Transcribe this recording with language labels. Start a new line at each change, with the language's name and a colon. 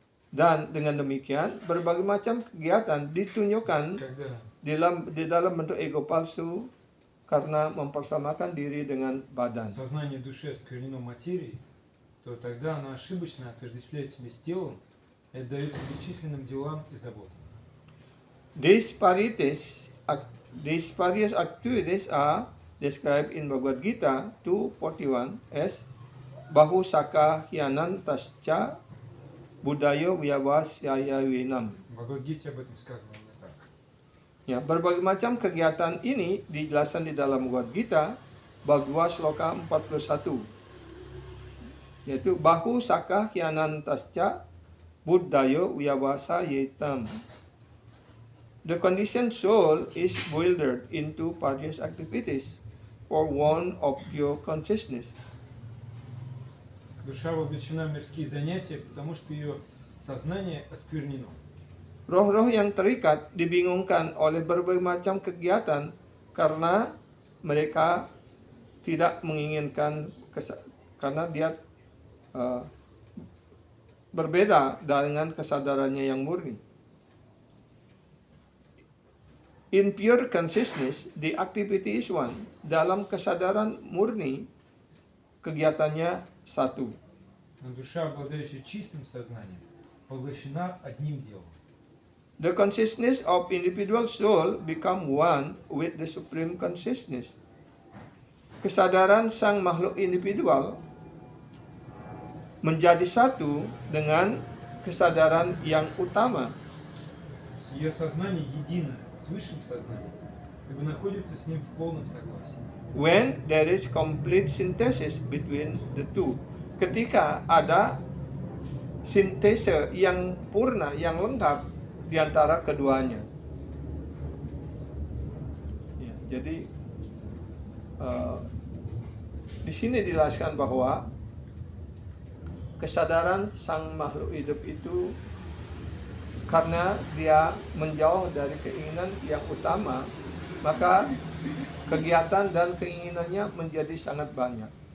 Indonesian: Dan dengan demikian, berbagai macam kegiatan ditunjukkan
Russian: Когда
Indonesian: di dalam bentuk ego palsu karena mempersamakan diri dengan badan.
Russian: сознание души осквернено материей, то тогда она ошибочно отождествляет себя с телом и отдается бесчисленным делам и заботам.
English: These various activities are described in Bhagavad Gita 2:41 as Bahusaka Hyanantascha Budayo Vyavasyaya Vinam.
Russian: В Бхагавад-гите об этом сказано именно так.
Indonesian: Ya, berbagai macam kegiatan ini dijelaskan di dalam Bhagavad Gita Bhagavad Sloka 41, yaitu Bahusaka Hyanantascha Budayo Vyavasayetam.
English: The conditioned soul is bewildered into various activities for want of pure consciousness.
Russian: Душа вовлечена в мирские занятия, потому что ее сознание осквернено.
Indonesian: Roh-roh yang terikat dibingungkan oleh berbagai macam kegiatan karena mereka tidak menginginkan karena dia berbeda dengan kesadarannya yang murni.
English: In pure consciousness, the activity is one.
Indonesian: Dalam kesadaran murni, kegiatannya satu.
Russian: Но душа, обладающая чистым сознанием, поглощена одним делом.
English: The consciousness of individual soul become one with the supreme consciousness.
Indonesian: Kesadaran sang makhluk individual menjadi satu dengan kesadaran yang utama.
Russian: Ее сознание едино с высшим сознанием, ибо находится с ним в полном согласии.
English: When there is complete synthesis between the two.
Indonesian: Ketika ada sintese yang purna, yang lengkap di antara keduanya. Ya, jadi di sini dijelaskan bahwa kesadaran sang makhluk hidup itu karena dia menjauh dari keinginan yang utama, maka kegiatan dan keinginannya menjadi sangat banyak.